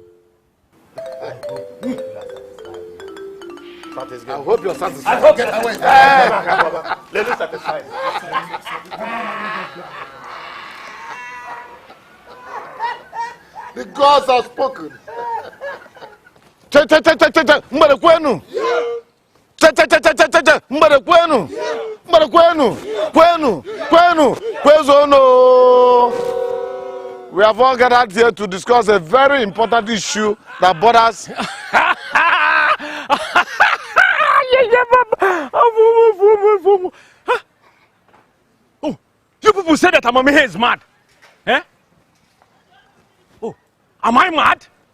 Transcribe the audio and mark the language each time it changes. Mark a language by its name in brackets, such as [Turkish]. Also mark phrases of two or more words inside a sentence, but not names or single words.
[English] I hope you're satisfied. I hope you're satisfied. Let us satisfied. The gods have spoken. [Igbo] Mbede kwenu. Mbede kwenu. Mbede kwenu. Kwenu. Kwezono. [English] We have all gathered here to discuss a very important issue that borders that Amamihe is mad? Eh? Oh, am I mad?